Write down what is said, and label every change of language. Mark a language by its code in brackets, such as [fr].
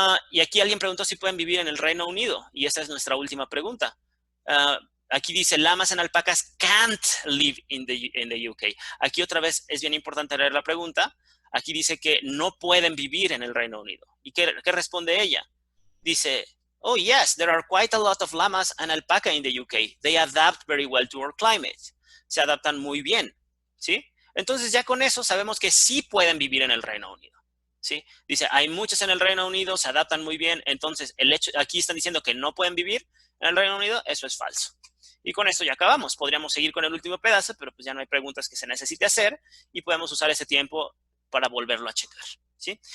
[es] Y aquí alguien preguntó si pueden vivir en el Reino Unido y esta es nuestra última pregunta. Aquí dice, [en] llamas and alpacas can't live in the UK. [es] Aquí otra vez es bien importante leer la pregunta. Aquí dice que no pueden vivir en el Reino Unido. ¿Y qué responde ella? Dice, [en] oh yes, there are quite a lot of llamas and alpaca in the UK. They adapt very well to our climate. [es] Se adaptan muy bien, ¿sí? Entonces ya con eso sabemos que sí pueden vivir en el Reino Unido, ¿sí? Dice, hay muchos en el Reino Unido, se adaptan muy bien. Entonces aquí están diciendo que no pueden vivir en el Reino Unido, eso es falso. Y con esto ya acabamos. Podríamos seguir con el último pedazo, pero pues ya no hay preguntas que se necesite hacer y podemos usar ese tiempo para volverlo a checar, ¿sí?